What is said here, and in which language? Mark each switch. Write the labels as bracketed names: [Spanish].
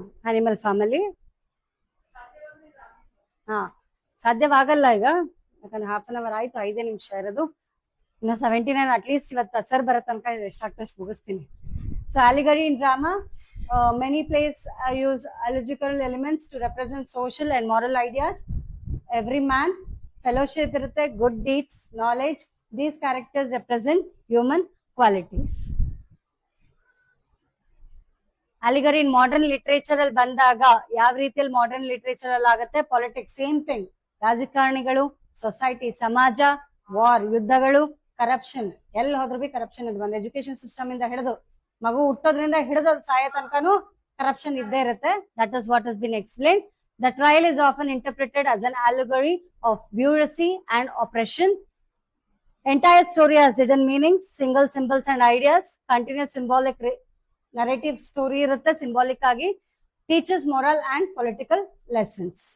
[Kannada] Animal form ಅಲ್ಲಿ ಸಾಧ್ಯವಾಗಲ್ಲ ಈಗ, ಯಾಕಂದ್ರೆ [English] half an hour [Kannada] ಆಯ್ತು, 5 ನಿಮಿಷ ಇರೋದು. ಇನ್ನು 79 ಅಟ್ಲೀಸ್ಟ್ ಇವತ್ತು ಸರ್ ಬರೋ ತನಕ ಎಷ್ಟಾಗ್ತಷ್ಟು ಮುಗಿಸ್ತೀನಿ. [English] So allegory in drama, many plays use allegorical elements to represent social and moral ideas. Every man, fellowship [Kannada] irutte, [English] good deeds, knowledge. These characters represent human qualities. Allegory in modern literature [Kannada] ಅಲ್ಲಿ ಬಂದಾಗ ಯಾವ ರೀತಿಯಲ್ಲಿ modern literature ಅಲ್ಲಿ ಆಗುತ್ತೆ? Politics, same thing. ರಾಜಕಾರಣಿಗಳು, society, ಸಮಾಜ, war, ಯುದ್ಧಗಳು, corruption. ಎಲ್ಲಿ ಹೋದ್ರು ಬಿ ಕರಪ್ಷನ್ ಇದು ಬಂದು ಎಜುಕೇಶನ್ ಸಿಸ್ಟಮ್ ಇಂದ ಹಿಡಿದು ಮಗು ಹುಟ್ಟೋದ್ರಿಂದ ಹಿಡಿದು ಸಾಯ ತನಕನೂ ಕರಪ್ಷನ್ ಇದ್ದೇ ಇರುತ್ತೆ. [English] That is what has been explain. The trial is often interpreted as an allegory of bureaucracy and oppression. Entire story has hidden meanings, single symbols and ideas, continuous symbolic narrative story [Kannada] irutte, [English] symbolic [Kannada] agi, [English] teaches moral and political lessons.